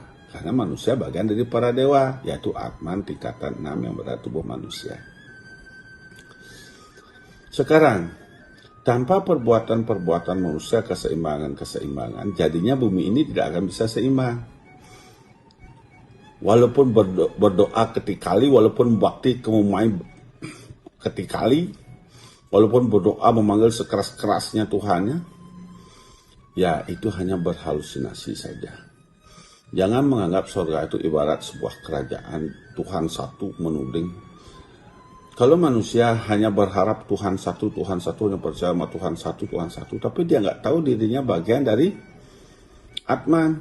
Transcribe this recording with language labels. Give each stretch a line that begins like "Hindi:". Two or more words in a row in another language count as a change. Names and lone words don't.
Indonesian: Karena manusia bagian dari para dewa, yaitu Atman tingkatan 6 yang berada tubuh manusia. Sekarang, tanpa perbuatan-perbuatan manusia keseimbangan, jadinya bumi ini tidak akan bisa seimbang. Walaupun berdoa ketikali, walaupun bakti kemumai ketikali, walaupun berdoa memanggil sekeras-kerasnya Tuhannya, ya itu hanya berhalusinasi saja. Jangan menganggap surga itu ibarat sebuah kerajaan, Tuhan satu menuding. Kalau manusia hanya berharap Tuhan satu, hanya percaya sama Tuhan satu, tapi dia nggak tahu dirinya bagian dari Atman.